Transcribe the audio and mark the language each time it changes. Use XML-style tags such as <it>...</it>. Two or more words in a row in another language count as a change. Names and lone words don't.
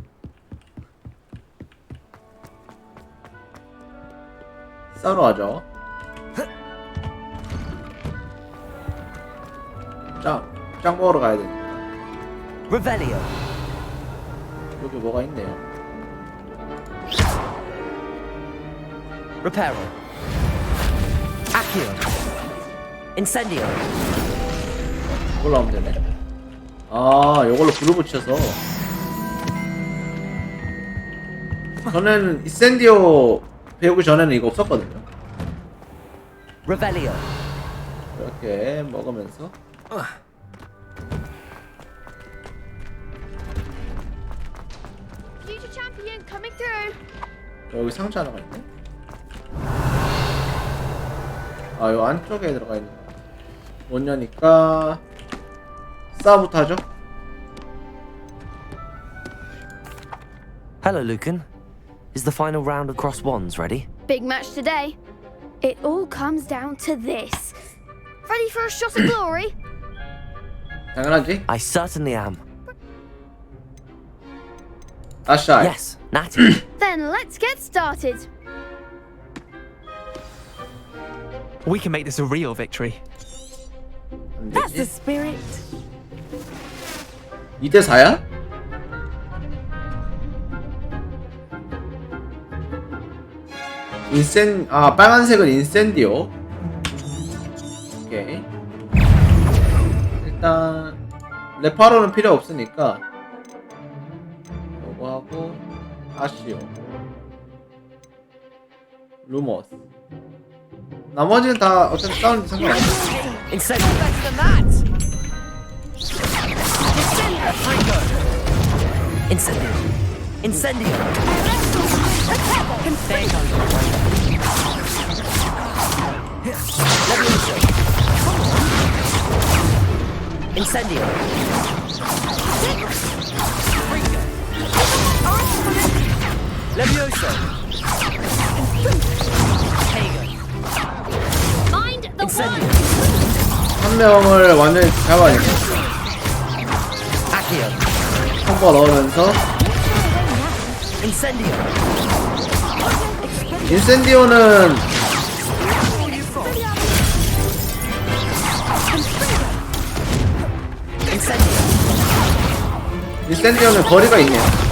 <ko>싸우러 가죠. 짱 먹으러 가야 되니까. Revelio! 여기 뭐가 있네요. Reparo! Accio! Incendio! 이걸로 하면 되네. 아, 이걸로 불을 붙여서. 저는 이센디오 배우기 전에는 이거 없었거든요. Revelio! 이렇게 먹으면서.</ko> <en>Future champion coming through.</en> <ko>여기 상자 하나가 있네. 아, 요 안쪽에 들어가 있는 거. 못 여니까 싸부터 하죠.</ko> <en>Hello, Lucan. Is the final round of cross wands ready? Big match today. It all comes down to this. Ready for a shot of glory?</en> <ko>당연하지.</ko> <en>I certainly am.</en> <ko>아샤이.</ko> <en>Yes, Natty. Then let's get started. We can make this a real victory.</en> <ko>안</ko> <en>That's the</en> <ko>되지.</ko> <en>spirit.</en> <ko>2대 4야? 빨간색은 인센디오. 오케이. 일단 레파로는 필요 없으니까 요거 하고 아시오, 루머스. 나머지는 다 어차피 싸우는데 상관없어. Incendio. Incendio. Incendio. Levioso. Incendio. 한 명을 완전히 잡아야 돼. Accio. 콤보 넣으면서. Incendio. 인센디오는 인센디오는 거리가 있네요.</ko>